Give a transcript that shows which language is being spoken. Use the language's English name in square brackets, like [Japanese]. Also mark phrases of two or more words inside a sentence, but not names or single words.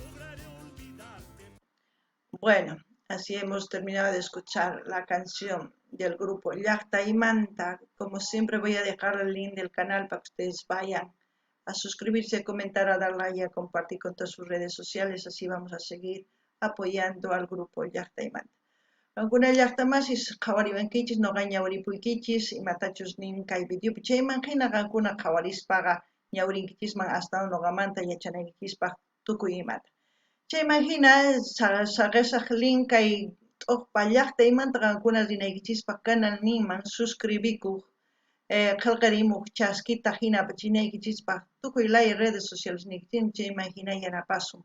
[Spanish] Bueno, así hemos terminado de escuchar la canción del grupo Llaqta y Manta. Como siempre voy a dejar el link del canal para que ustedes vayan a suscribirse, a comentar, a dar like y a compartir con todas sus redes sociales. Así vamos a seguir apoyando al grupo Llaqta y Manta. [Quechua] Alguna llaqtamasis qhawariwankichis, noqa ñawripuykichis, imatachus nin kay videopi chayman hina qankuna qhawarispaqa ñawrinkichisman astawan noqamanta yachanaykichispaq tukuy imata. Chayman hina saqesaq link kay t'uqpa llaqta imanta qankuna rinaykichispaq canal ninman suscribikuq, qillqarimuq chaskita hina apachinaykichispaq tukuy laya [Spanish] redes sociales [Quechua] niykichismi chayman hina yanapasun.